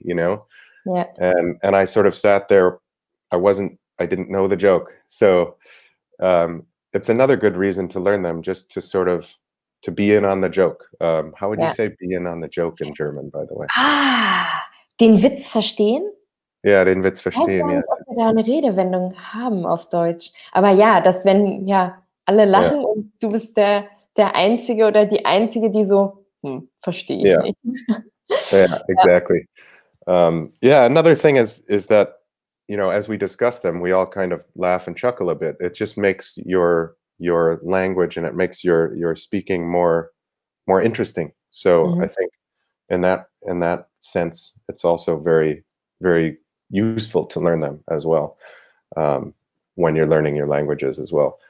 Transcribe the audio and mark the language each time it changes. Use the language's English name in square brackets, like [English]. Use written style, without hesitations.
[English] Yeah. And I sort of sat there. I didn't know the joke. So it's another good reason to learn them, just to sort of to be in on the joke. How would you say be in on the joke in German, by the way? [German] Den Witz verstehen? Ja, den Witz verstehen, Ich weiß nicht, ob wir da eine Redewendung haben auf Deutsch. Aber ja, dass wenn alle lachen und du bist der Einzige oder die Einzige, die so, verstehe ich nicht. [English] Yeah, exactly. Another thing is that, as we discuss them, we all kind of laugh and chuckle a bit. It just makes your language, and it makes your speaking more interesting. So I think in that sense, it's also very, very useful to learn them as well, when you're learning your languages as well.